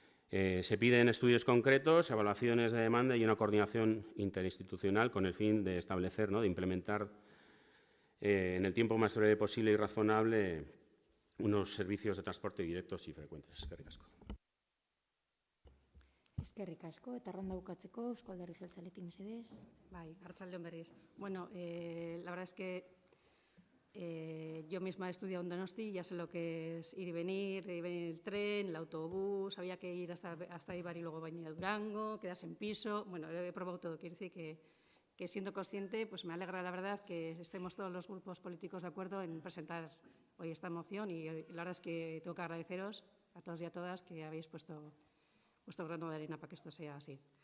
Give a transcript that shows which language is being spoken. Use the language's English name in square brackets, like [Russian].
[Spanish] Se piden estudios concretos, evaluaciones de demanda y una coordinación interinstitucional con el fin de establecer, ¿no? De implementar en el tiempo más breve posible y razonable unos servicios de transporte directos y frecuentes. [Basque] Eskerrik asko. Eskerrik asko, eta ronda bukatzeko, Eusko Alderdi Jeltzaletik mesedez. Bai, arratsaldeon berriz. [Spanish] Bueno, la verdad es que yo misma he estudiado en Donosti, ya sé lo que es ir y venir el tren, el autobús, había que ir hasta Eibar y luego venir a Durango, quedarse en piso. Bueno, he probado todo. Quiero decir que siendo consciente, pues me alegra la verdad que estemos todos los grupos políticos de acuerdo en presentar hoy esta moción y la verdad es que tengo que agradeceros a todos y a todas que habéis puesto vuestro grano de arena para que esto sea así.